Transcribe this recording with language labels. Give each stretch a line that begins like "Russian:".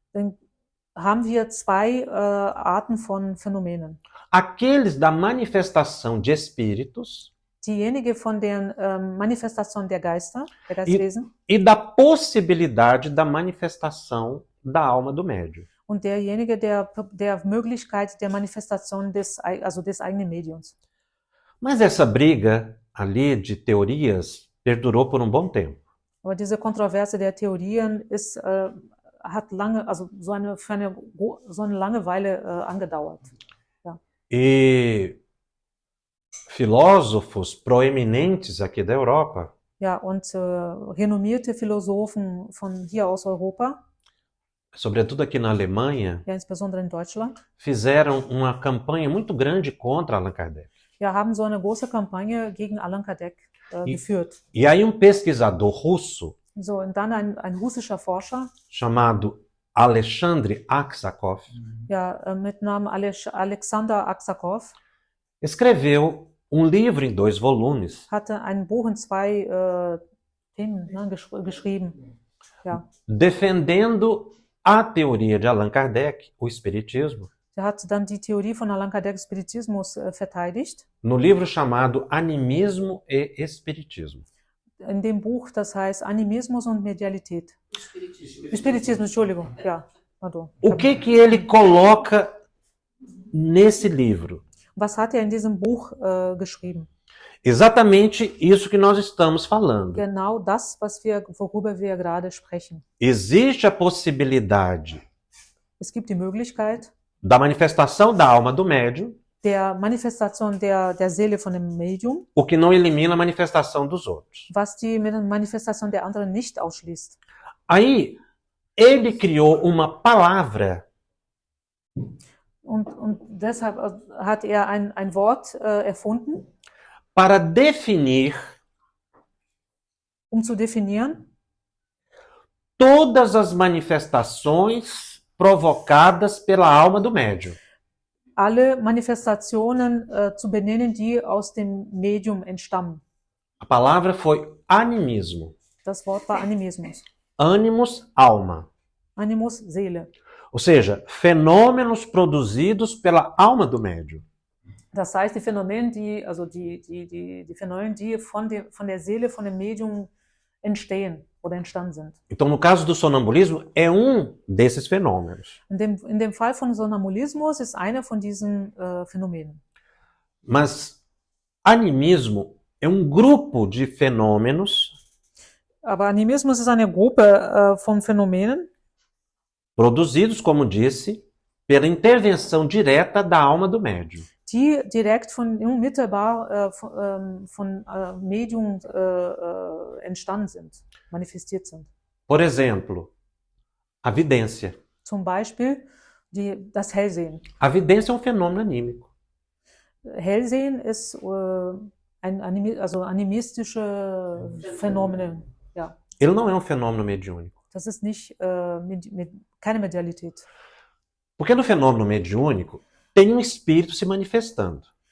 German: dann haben wir zwei Arten von Phänomenen.
Portuguese: Aqueles da manifestação de espíritos
German: Diejenige von der Manifestation der Geister, der Geistwesen,
Portuguese: e da possibilidade da manifestação da alma do médium.
German: und derjenige, der Möglichkeit der Manifestation des eigenen Mediums.
Portuguese: Mas essa briga ali de teorias perdurou por um bom tempo.
German: Aber diese Kontroverse der Theorien hat lange, also so eine lange Weile angedauert.
Portuguese: E filósofos proeminentes aqui da Europa
German: Ja, und renommierte Philosophen von hier aus Europa,
Portuguese: sobretudo aqui na Alemanha,
German: ja, insbesondere in Deutschland,
Portuguese: fizeram uma campanha muito grande contra Allan Kardec.
German: ja, haben so eine große Kampagne gegen Allan Kardec geführt.
Portuguese: E aí um pesquisador russo
German: So, und dann ein russischer Forscher,
Portuguese: chamado Alexandre Aksakov
German: ja, mit Namen Alexander Aksakov,
Portuguese: escreveu um livro em 2 volumes
German: hatte ein Buch in 2 Themen geschrieben. Ja.
Portuguese: defendendo a teoria de Allan Kardec, o Espiritismo,
German: Er hat dann die Theorie von Allan Kardec Spiritismus verteidigt,
Portuguese: no livro chamado Animismo e Espiritismo.
German: in dem Buch, das heißt Animismus und Medialität.
Portuguese: Espiritismo.
German: Spiritismus, Entschuldigung, ja. Pardon.
Portuguese: O que ele coloca nesse livro?
German: Was hat er in diesem Buch geschrieben?
Portuguese: Exatamente isso que nós estamos falando.
German: Genau das, worüber wir gerade sprechen.
Portuguese: Existe a possibilidade
German: Es gibt die Möglichkeit
Portuguese: da manifestação da alma do médium,
German: der Manifestation der Seele von dem Medium,
Portuguese: o que não elimina a manifestação dos outros.
German: was die Manifestation der anderen nicht ausschließt.
Portuguese: Aí, ele criou uma palavra
German: Und deshalb hat er ein Wort erfunden,
Portuguese: para definir
German: um zu definieren
Portuguese: todas as manifestações provocadas pela alma do médium.
German: alle Manifestationen zu benennen, die aus dem Medium entstammen.
Portuguese: A palavra foi animismo.
German: Das Wort war Animismus.
Portuguese: Animus, alma.
German: Animus, Seele.
Portuguese: Ou seja, fenômenos produzidos pela alma do médium.
German: Das heißt, die Phänomene, die Phänomene, die von der Seele, von dem Medium entstehen oder entstanden sind.
Portuguese: Então, no caso do sonambulismo, é desses fenômenos.
German: In dem Fall von Sonambulismus ist einer von diesen Phänomenen.
Portuguese: Mas animismo é grupo de fenômenos
German: Aber Animismus ist eine Gruppe von Phänomenen,
Portuguese: produzidos, como disse, pela intervenção direta da alma do médium.
German: die direkt unmittelbar von Medium entstanden sind, manifestiert sind.
Portuguese: Por exemplo, a vidência.
German: Zum Beispiel das Hellsehen.
Portuguese: A vidência é um fenômeno anímico.
German: Hellsehen ist animistische Phänomene. Ja.
Portuguese: Ele não é um fenômeno mediúnico.
German: Das ist nicht keine Medialität.
Portuguese: Porque no fenômeno mediúnico tem um espírito se manifestando.